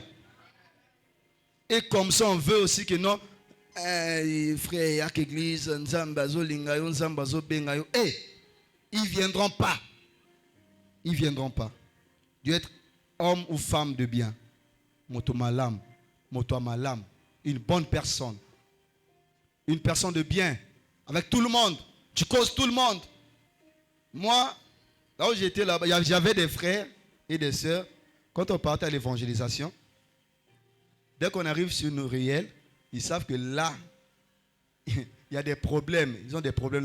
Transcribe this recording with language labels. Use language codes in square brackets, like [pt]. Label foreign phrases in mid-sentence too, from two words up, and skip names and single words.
[fr] Et comme ça, on veut aussi que non, frère, il y a l'église, ils ne viendront pas. Ils ne viendront pas. Tu dois être homme ou femme de bien. [ln] Moto malam, moto malam. [fr] Une bonne personne. Une personne de bien. Avec tout le monde. Tu causes tout le monde. Moi, là où j'étais là-bas, j'avais des frères et des sœurs. Quand on partait à l'évangélisation, dès qu'on arrive sur nos réels, ils savent que là, il y a des problèmes. Ils ont des problèmes là.